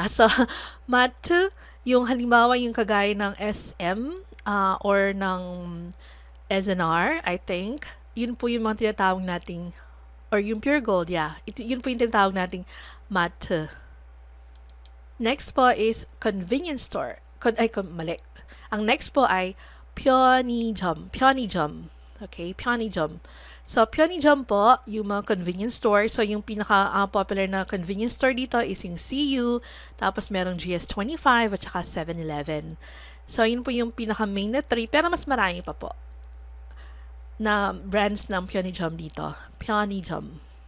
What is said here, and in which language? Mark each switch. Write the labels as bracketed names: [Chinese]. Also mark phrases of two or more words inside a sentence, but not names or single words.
[Filipino] So, mat, yung halimbawa yung kagaya ng SM or ng SNR, [English] I think. [Filipino] Yun po yung mga tinatawag nating or yung pure gold, yeah. Yun po yung tinatawag nating mat. Next po is [English] convenience store. [Filipino] Mali. Ang next po ay 편의점. 편의점. Okay, 편의점. So, 편의점 po, yung mga [English] convenience store. [Filipino] So, yung pinaka-popular na [English] convenience store [Filipino] dito is yung CU, tapos merong GS25 at saka 7-Eleven. So, yun po yung pinaka-main na 3, pero mas marami pa po na brands ng Pyeonijum dito. Pyeonijum.